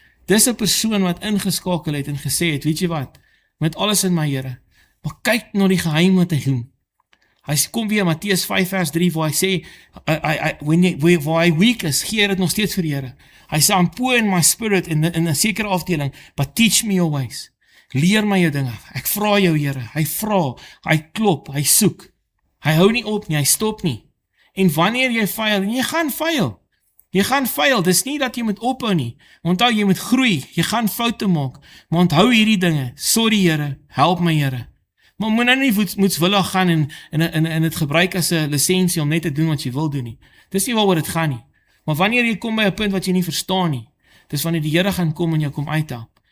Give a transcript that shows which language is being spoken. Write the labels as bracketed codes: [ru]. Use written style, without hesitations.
[af] Dis 'n persoon wat ingeskakel het en gesê het, weet jy wat, met alles in my Here, maar kyk na die geheim wat hy doen. Hy kom weer, Matteus 5 vers 3, waar hy sê, waar hy weak is, gee dit nog steeds vir die Here. Hy sê, [en] I'm poor in my spirit, [af] in 'n sekere afdeling, [en] but teach me your ways. [af] Leer my jou dinge, ek vra jou Here, hy vra, hy klop, hy soek, hy hou nie op nie, hy stop nie, en wanneer jy faal, en jy gaan faal, dis nie dat jy moet ophou nie, onthou jy moet groei, jy gaan foute maak, maar onthou hierdie dinge, sorry Here, help my Here, maar moet nou nie moetswillig gaan en het gebruik as 'n lisensie om net te doen wat jy wil doen nie, dis nie waaroor dit gaan nie, maar wanneer jy kom by 'n punt wat jy nie verstaan nie, dis wanneer die Here gaan kom en jou kom uithelp.